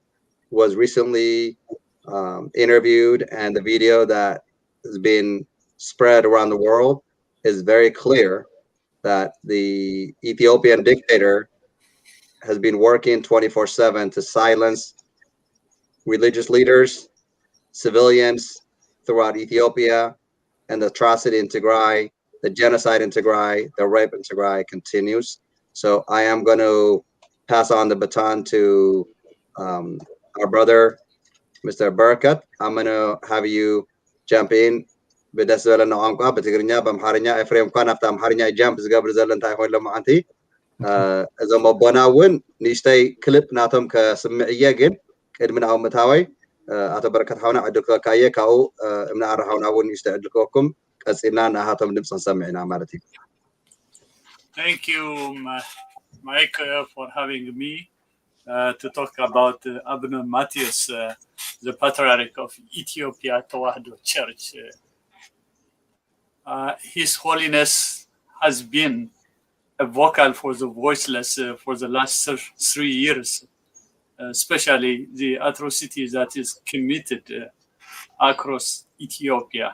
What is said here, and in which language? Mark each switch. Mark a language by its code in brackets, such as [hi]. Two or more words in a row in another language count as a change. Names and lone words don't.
[en] was recently interviewed, and the video that has been spread around the world is very clear that the Ethiopian dictator has been working 24/7 to silence religious leaders, civilians throughout Ethiopia, and the atrocity in Tigray, the genocide in Tigray, the rape in Tigray continues. So I am going to pass on the baton to our brother, Mr. Barakat. I'm going to have you jump in. [ti] ብደስ ዝበለና ቋንቋ በትግርኛ በአምሓርኛ ኤፍሬም እኳ ናብቲ አምሓርኛ ጃምፕ ዝገብር ዘሎ እንታይ ኮይኑ ሎማዓንቲ እዞም ኣቦና እውን ንእሽተይ ክልፕ ናቶም ከስምዕ እየ ግን ቅድሚ ናብኡ ምእታወይ ኣቶ በረከት ሓውና ዕድል ክበካ እየ ካብኡ እምናኣር ሓውና እውን ንእሽተይ ዕድል ክበኩም ቀፂልና ንኣሃቶም ድምፂ ክንሰምዕ ኢና ማለት እዩ [en] Thank you, Mike, for having me to talk about Abuna Matthias, the Patriarch of Ethiopia Tewahedo Church. His Holiness has been a vocal for the voiceless for the last 3 years, especially the atrocities that is committed across Ethiopia.